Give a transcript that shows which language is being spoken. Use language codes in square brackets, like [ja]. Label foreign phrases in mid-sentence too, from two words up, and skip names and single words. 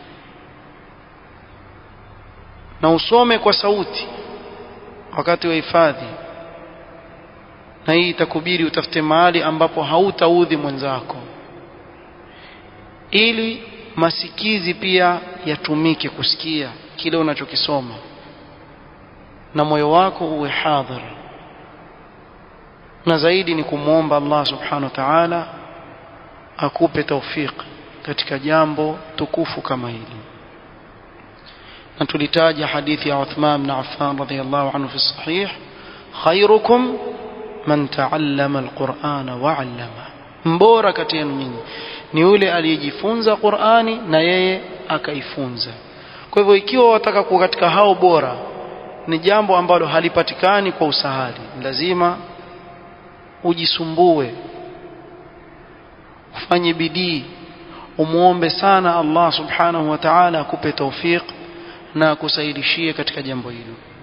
[sw] Na usome kwa sauti wakati wa hifadhi, na hii itakubidi utafute mahali ambapo hautaudhi mwenzako, ili masikizi pia yatumike kusikia kile unachokisoma na moyo wako uwe hadhir. Na zaidi ni kumuomba Allah [ar] سبحانه وتعالى [sw] akupe tawfik katika jambo tukufu kama hili. Na tulitaja hadithi ya Uthman ibn Affan [ar] رضي الله عنه في صحيح خيركم من تعلم القرآن وعلم, [sw] mbora kati yenu nyinyi ni yule aliyejifunza Qur'ani na yeye akaifunza. Kwa hivyo ikiwa wataka kuwa katika hao bora, ni jambo ambalo halipatikani kwa usahali, lazima ujisumbue, ufanye bidii, umuombe sana Allah [ar] سبحانه وتعالى [sw] akupe tawfik na akusaidishie katika jambo hilo.